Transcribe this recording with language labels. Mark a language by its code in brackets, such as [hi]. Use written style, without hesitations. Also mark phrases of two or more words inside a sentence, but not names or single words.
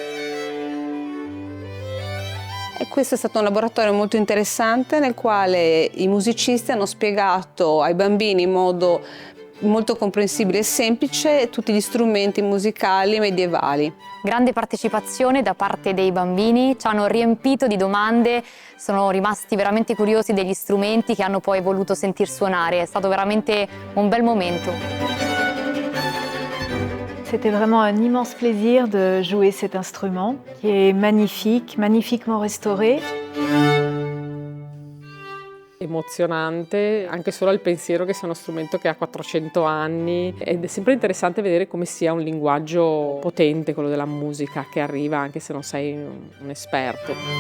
[it] E questo è stato un laboratorio molto interessante nel quale i musicisti hanno spiegato ai bambini in modo molto comprensibile e semplice tutti gli strumenti musicali medievali. Grande partecipazione da parte dei bambini, ci hanno riempito di domande, sono rimasti veramente curiosi degli strumenti che hanno poi voluto sentir suonare, è stato veramente un bel momento. [fr] C'était vraiment un immense plaisir de jouer cet instrument qui est magnifique, magnifiquement restauré. [it] Emozionante anche solo al pensiero che sia uno strumento che ha 400 anni ed è sempre interessante vedere come sia un linguaggio potente quello della musica che arriva anche se non sei un esperto.